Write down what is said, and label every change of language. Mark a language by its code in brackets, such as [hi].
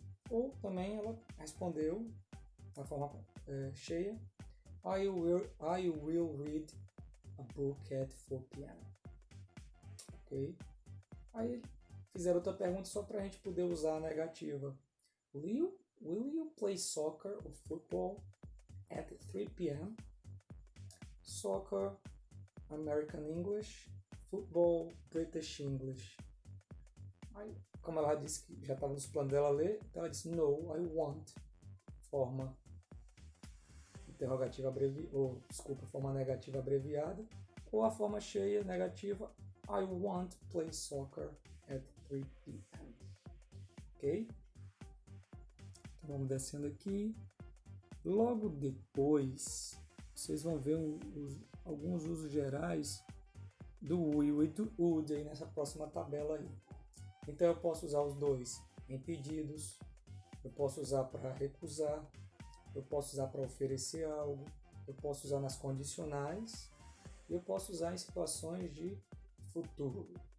[pt] Ou também ela respondeu na forma cheia [en] I will read a book at 4 p.m. [pt] Ok? Aí fizeram outra pergunta só para a gente poder usar a negativa. [en] Will you play soccer or football at 3 p.m.? Soccer, American English, football, British English. [pt] Aí, como ela disse que já estava nos planos dela ler, então ela disse [en] No, I won't. [pt] Forma interrogativa forma negativa abreviada, Ou a forma cheia, negativa, [en] I want to play soccer at 3 p.m. [pt] Ok? Então vamos descendo aqui. Logo depois, vocês vão ver alguns usos gerais do will e do would aí nessa próxima tabela aí. Então eu posso usar os dois em pedidos, eu posso usar para recusar, eu posso usar para oferecer algo, eu posso usar nas condicionais e eu posso usar em situações de futuro.